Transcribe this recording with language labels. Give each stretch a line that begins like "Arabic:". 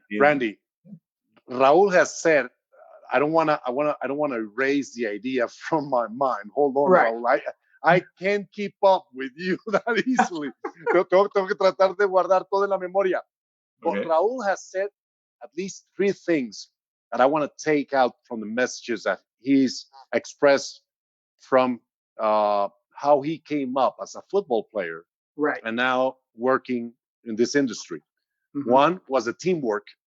English: Randy, Raúl has said, I don't want to erase the idea from my mind. Hold on, right. Raúl. I can't keep up with you that easily.
Spanish: tengo que tratar de guardar todo en la memoria.
English: But Raúl has said at least 3 things that I want to take out from the messages that he's expressed from how he came up as a football player, right, and now working in this industry. One was the teamwork.